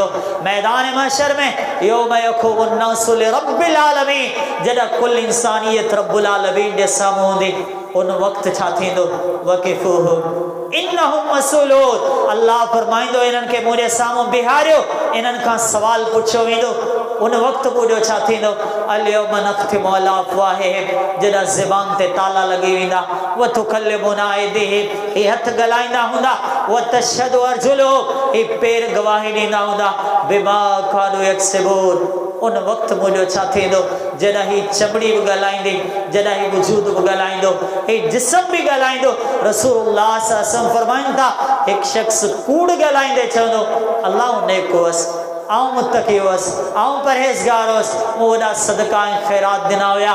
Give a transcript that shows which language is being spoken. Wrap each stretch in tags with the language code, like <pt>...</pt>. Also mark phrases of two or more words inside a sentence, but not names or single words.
<sd>मैदान महशर में</sd> <ar>يوم يقوم الناس لرب العالمين,</ar> <sd>जॾहिं कुल इंसानियत</sd> <ar>رب العالمين</ar> <sd>जे साम्हूं हूंदी, उन वक़्तु छा थींदो,</sd> <ar>وقفوهم إنهم مسؤولون.</ar> <sd>अल्लाह फरमाईंदो इन्हनि खे मुंहिंजे साम्हूं बिहारियो, इन्हनि खां सवाल पुछियो वेंदो। उन वक़्तु मुंहिंजो छा थींदो,</sd> <ar>اليوم نختم على أفواههم,</ar> <sd>जॾहिं ज़बान ते ताला लॻी वेंदा,</sd> <ar>وتكلمنا أيديهم,</ar> <sd>हे हथ ॻाल्हाईंदा हूंदा,</sd> <ar>وتشهد أرجلهم,</ar> <sd>हे पेर गवाही ॾींदा हूंदा,</sd> <ar>بما كانوا يكسبون.</ar> <sd>उन वक़्तु मुंहिंजो छा थींदो, जॾहिं ही चमड़ी बि ॻाल्हाईंदी, जॾहिं ही वजूद बि ॻाल्हाईंदो, ही जिस्म बि ॻाल्हाईंदो। रसूलुल्लाह सल्लल्लाहु अलैहि वसल्लम फरमाइनि था, हिकु शख़्स कूड़ ॻाल्हाईंदे चवंदो अल्लाह नेक हुअसि, आउं मुत्तक़ी हुअसि, आउं परहेज़गार हुअसि, मूं वॾा सदका ऐं ख़ैरात ॾिना हुया।</sd>